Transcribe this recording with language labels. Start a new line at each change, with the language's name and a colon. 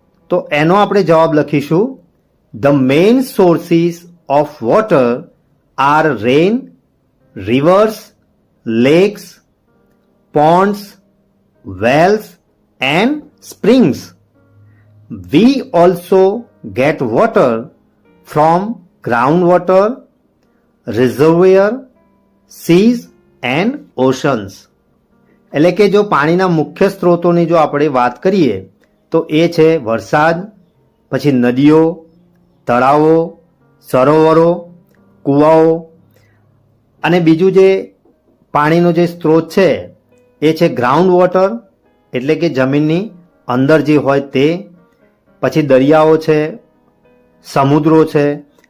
Gujarati: તો એનો આપણે જવાબ લખીશું
English: The main sources of water are rain, rivers, lakes, ponds, wells and springs. We also get water from groundwater, reservoir, seas and oceans.
Gujarati: એટલે કે જો પાણીના મુખ્ય સ્ત્રોતોની જો આપણે વાત કરીએ તો એ છે વરસાદ, પછી નદીઓ, તળાવો, સરોવરો, કૂવાઓ, અને બીજું જે પાણીનો જે સ્ત્રોત છે એ છે ગ્રાઉન્ડ વોટર, એટલે કે જમીનની અંદર જે હોય તે, પછી દરિયાઓ છે, સમુદ્રો છે.